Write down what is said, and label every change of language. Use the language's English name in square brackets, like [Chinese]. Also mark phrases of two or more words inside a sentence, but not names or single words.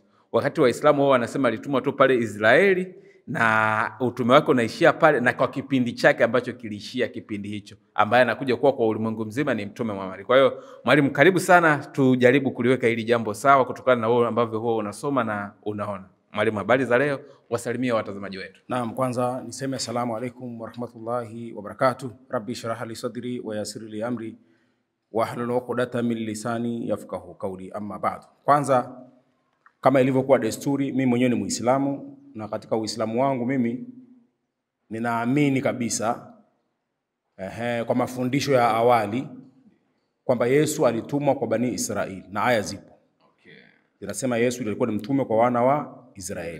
[Swahili] Wakati Waislamu wao wanasema alitumwa tu pale Israeli na utume wake unaishia pale, na kwa kipindi chake ambacho kiliishia kipindi hicho, ambaye anakuja kuwa kwa ulimwengu mzima ni mtume Muhammad. Kwa hiyo mwalimu, karibu sana, tujaribu kuliweka hili jambo sawa kutokana na wewe ambavyo huwa unasoma na unaona. Mwalimu, habari za leo, wasalimia watazamaji wetu. [Arabic] Naam, [Swahili] kwanza niseme [Arabic] السلام عليكم ورحمة الله وبركاته. رب اشرح لي صدري ويسر لي أمري واحلل عقدة من لساني يفقهوا قولي أما بعد. [Swahili] Kwanza, kama ilivyokuwa desturi, mimi mwenyewe ni Muislamu, na katika Uislamu wangu mimi ninaamini kabisa kwa mafundisho ya awali kwamba Yesu alitumwa kwa Bani Israeli, na aya zipo. Zinasema Yesu alikuwa ni mtume kwa wana wa Israeli.